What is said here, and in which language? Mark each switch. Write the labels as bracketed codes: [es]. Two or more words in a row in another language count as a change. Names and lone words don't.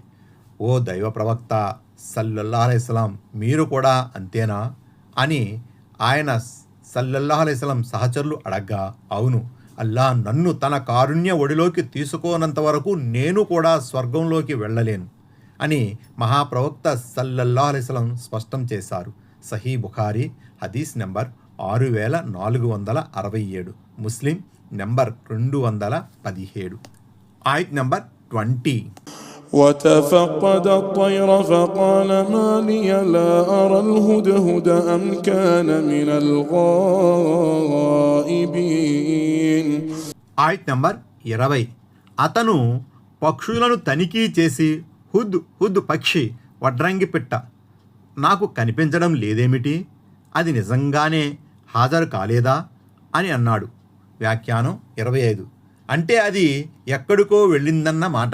[te] ఓ దైవ ప్రవక్త [ar] صلى الله عليه وسلم, [te] మీరు కూడా అంతేనా అని ఆయన [ar] صلى الله عليه وسلم [te] సహచరులు అడగ్గా, అవును, అల్లాహ్ నన్ను తన కారుణ్య ఒడిలోకి తీసుకోనంత వరకు నేను కూడా స్వర్గంలోకి వెళ్ళలేను అని మహాప్రవక్త [ar] صلى الله عليه وسلم [te] స్పష్టం చేశారు. సహీ బుఖారీ హదీస్ నెంబర్ 6467, ముస్లిం నెంబర్ 217. ఆయత్ నెంబర్ 20. [ar] وتفقد الطير فقال ما لي لا أرى الهدهد أم كان من الغائبين. [te] ఆయత్ నెంబర్ 20. అతను పక్షులను తనిఖీ చేసి హుద్ హుద్ పక్షి వడ్రంగి పిట్ట నాకు కనిపించడం లేదేమిటి, అది నిజంగానే హాజరు కాలేదా అని అన్నాడు. వ్యాఖ్యానం 25. అంటే అది ఎక్కడికో వెళ్ళిందన్న మాట.